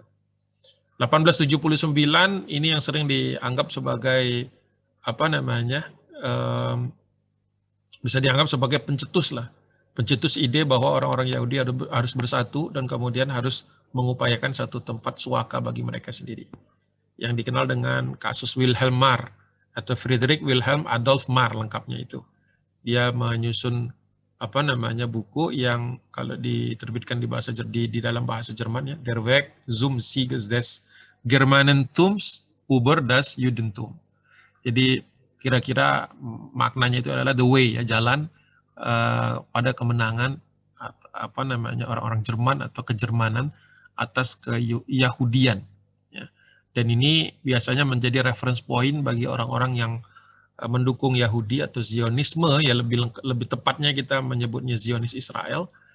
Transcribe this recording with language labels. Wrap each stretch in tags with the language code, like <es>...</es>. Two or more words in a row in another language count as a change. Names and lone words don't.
<id>1879 ini yang sering dianggap sebagai bisa dianggap sebagai pencetus ide bahwa orang-orang Yahudi harus bersatu dan kemudian harus mengupayakan satu tempat suaka bagi mereka sendiri, yang dikenal dengan kasus Wilhelm Marr atau Friedrich Wilhelm Adolf Marr lengkapnya itu. Dia menyusun buku yang kalau diterbitkan di dalam bahasa Jerman ya,</id> <de>Der Weg zum Sieg des Germanentums über das Judentum.</de> <id>Jadi kira-kira maknanya itu adalah</id> <en>the way</en> <id>ya, jalan pada kemenangan orang-orang Jerman atau kejermanan atas keyahudian ya. Dan ini biasanya menjadi</id> <en>reference point</en> <id>bagi orang-orang yang mendukung Yahudi atau Zionisme ya, lebih tepatnya kita menyebutnya Zionis Israel,</id>